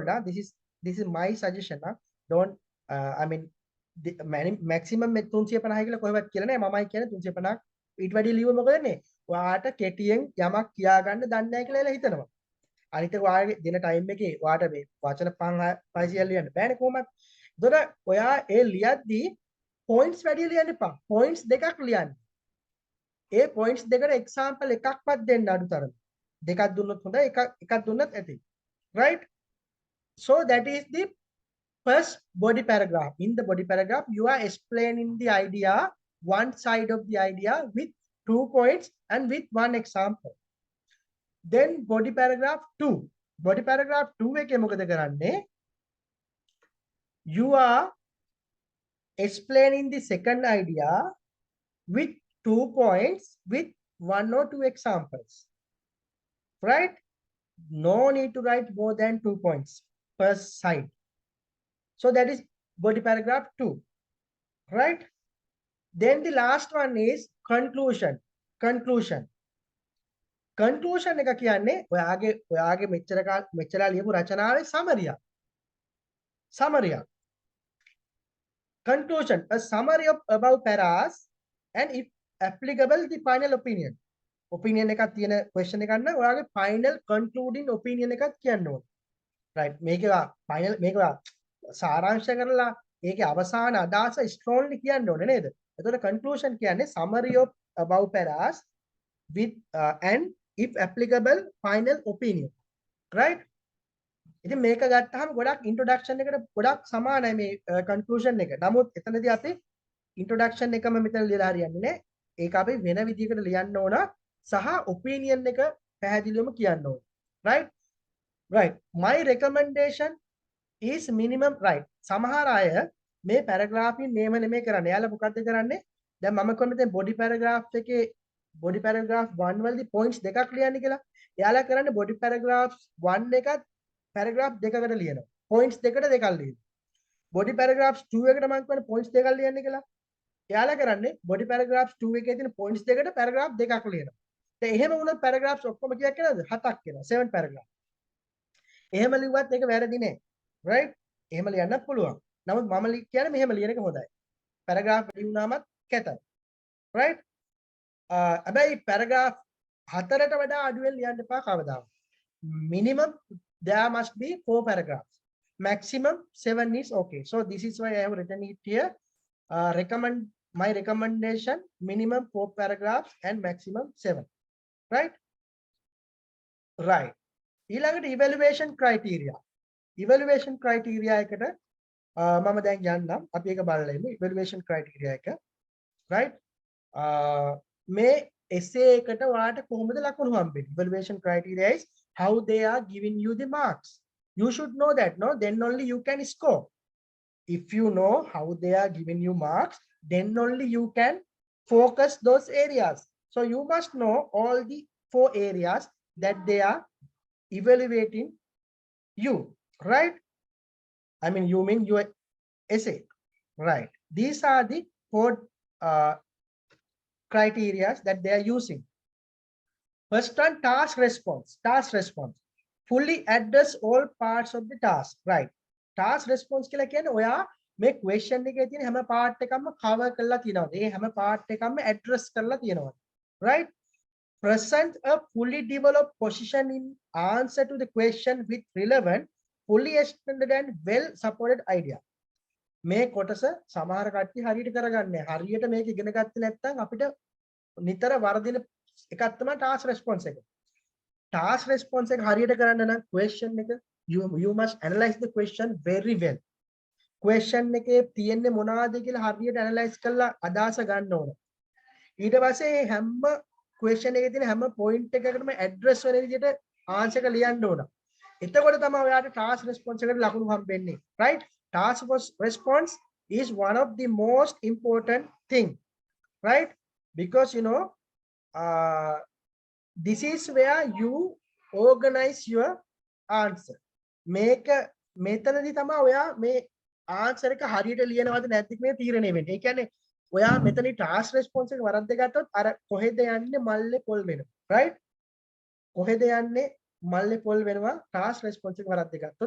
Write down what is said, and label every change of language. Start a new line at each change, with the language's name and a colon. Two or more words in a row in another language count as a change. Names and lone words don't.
English: This is my suggestion. Don't I mean the maximum 350
Sinhala: කියලා කොහෙවත් කියලා නෑ. මමයි කියන්නේ 350ක් ඊට වැඩි ලියුව මොකද නේ? ඔයාට කෙටියෙන් යමක් කියා ගන්න දන්නේ නැහැ කියලා හිතනවා. අනිත් එක ඔයාගේ දින ටයිම් එකේ ඔයාට මේ වචන 500 ලියන්න බෑනේ කොහොමද? එතකොට ඔයා ඒ ලියද්දී points වැඩි ලියන්න එපා. points දෙකක් ලියන්න. ඒ points දෙකට example එකක්වත් දෙන්න අඩුතරම. දෙකක් දුන්නොත් හොඳයි, එකක් දුන්නත් ඇති.
English: Right? So that is the first body paragraph. In the body paragraph, you are explaining the idea, one side of the idea with 2 points and with one example. Then body paragraph 2. Body paragraph 2
Sinhala: එකේ මොකද කරන්නේ?
English: You are explaining the second idea with 2 points with 1 or 2 examples. Right? No need to write more than 2 points per side. So that is body paragraph 2. Right? Then the last one is conclusion. Conclusion. Conclusion
Sinhala: එක කියන්නේ ඔයාගේ මෙච්චර ලියපු රචනාවේ summary.
English: Summary. Conclusion, a summary of above paras and if applicable the final opinion.
Sinhala: Opinion එකක් තියෙන question එකක් නම් ඔයාගේ
English: final concluding opinion
Sinhala: එකක් කියන්න ඕනේ. Right? මේක final මේක සාරාංශ කරලා ඒකේ අවසාන අදහස strongly කියන්න ඕනේ නේද?
English: එතකොට conclusion කියන්නේ summary of above paras with and if applicable final opinion. Right?
Sinhala: ඉතින් මේක ගත්තාම ගොඩක් introduction එකට ගොඩක් සමානයි මේ conclusion එක. නමුත් එතනදී අපි introduction එකම මෙතන ලියලා හරියන්නේ නැහැ. ඒක අපි වෙන විදිහකට ලියන්න ඕන සහ opinion එක පැහැදිලිවම කියන්න ඕන.
English: Right? Right. My recommendation is minimum, right.
Sinhala: සමහර අය මේ paragraph එකේ නේම නෙමෙයි කරන්නේ. එයාලා මොකද්ද කරන්නේ? දැන් මම කියන්නේ දැන්
English: body paragraph
Sinhala: එකේ
English: body paragraph 1
Sinhala: වලදී points දෙකක් ලියන්න කියලා. එයාලා කරන්නේ
English: body paragraph 1
Sinhala: එකත් paragraph දෙකකට ලියනවා. points දෙකට දෙකක් ලියනවා.
English: body paragraphs 2
Sinhala: එකට මම කියන්නේ points දෙකක් ලියන්න කියලා. එයාලා කරන්නේ
English: body paragraphs 2
Sinhala: එකේ තියෙන points දෙකට paragraph දෙකක් ලියනවා. දැන් එහෙම වුණොත් paragraphs ඔක්කොම කීයක් කියලාද? 7ක් කියනවා. 7 paragraph. එහෙම ලිව්වත් ඒක වැරදි නෑ. right? එහෙම ලියන්නත් පුළුවන්. නමුත් මම කියන්නේ මෙහෙම ලියන එක හොඳයි. paragraph ලියුණාමත් කැතයි. right? හැබැයි paragraph 4ට වඩා අඩුවෙන් ලියන්න එපා කවදාවත්.
English: minimum there must be 4 paragraphs. Maximum 7 is okay. So this is why I have written it here. My recommendation minimum 4 paragraphs and maximum 7. Right? Right. ඊළඟට evaluation criteria.
Sinhala: Evaluation criteria එකට මම දැන් යන්නම්. අපි ඒක බලලා ඉමු.
English: Evaluation criteria එක.
Sinhala: Right? මේ essay එකට ඔයාලට කොහොමද ලකුණු හම්බෙන්නේ?
English: Evaluation criteria is how they are giving you the marks. You should know that, no? Then only you can score. If you know how they are giving you marks, then only you can focus those areas. So you must know all the 4 areas that they are evaluating you, right? I mean, you mean your essay, right? These are the 4 criteria that they are using. First one, task response. Task response. Fully address all parts of the task, right? Task response
Sinhala: කියලා කියන්නේ ඔයා මේ question එකේ තියෙන හැම part එකක්ම cover කරලා තියෙනවා. ඒ හැම part එකක්ම address කරලා තියෙනවා.
English: Right? Present a fully developed position in answer to the question with relevant, fully extended and well supported idea.
Sinhala: මේ කොටස සමහර කට්ටිය හරියට කරගන්නේ. හරියට මේක ඉගෙන ගත්තේ නැත්නම් අපිට නිතර වර්ධින එකක් තමයි
English: task response
Sinhala: එක.
English: Task response
Sinhala: එක හරියට කරන්න නම්
English: question එක you must analyze the question very well.
Sinhala: question එකේ තියෙන්නේ මොනවද කියලා හරියට analyze කරලා අදහස ගන්න ඕන. ඊට පස්සේ හැම question එකේ තියෙන හැම point එකකටම address වෙන විදිහට answer එක ලියන්න ඕන. එතකොට තමයි ඔයාලට
English: task response
Sinhala: එකට ලකුණු හම්බෙන්නේ.
English: Right? Task response is one of the most important thing. Right? Because this is where you organize your answer.
Sinhala: මෙතනදී තමයි ඔයා මේ answer එක හරියට ලියනවද නැද්ද කියලා තීරණය වෙන්නේ. ඒ කියන්නේ ඔයා මෙතනදී
English: task response
Sinhala: එක වරද්දගත්තොත් අර කොහෙද යන්නේ මල්ලේ පොල් වෙනවා. right? කොහෙද යන්නේ මල්ලේ පොල් වෙනවා
English: task response
Sinhala: එක වරද්දගත්තොත්.